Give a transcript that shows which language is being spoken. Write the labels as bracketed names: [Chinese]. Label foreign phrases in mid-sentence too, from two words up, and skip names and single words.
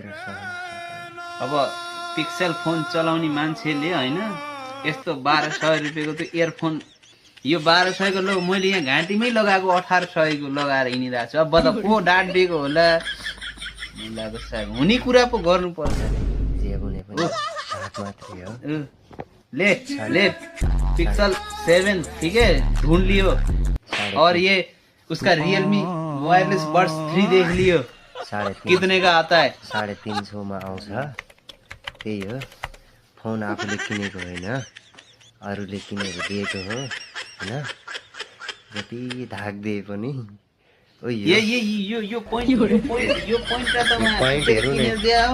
[Nepali] अब पिक्सेल फोन चलाउने मान्छेले हैन यस्तो 1200 रुपैयाँको त इयरफोन, यो 1200 को लो मैले यहाँ घाँटीमै लगाएको 1800 को लगाएर हिँडिरहेको छु। अब त को डाँट दिएको होला मुलाको साग हुने कुरा पो गर्नु पर्छ। जे भने पनि हात मात्रै हो। [Hindi] ले पिक्सल 7 ठीक है ढूंढ लियो, और ये उसका रियलमी वायरलेस बड्स 3 देख लियो, 350 कितने का आता है? [Nepali] 350 मा आउँछ। त्यही हो, फोन आफूले किनेको होइन, अरूले किनेर दिएको हो हैन। जति धाक दिए पनि यो पोइन्ट का त पाइन्टहरु किनेर दियाओ।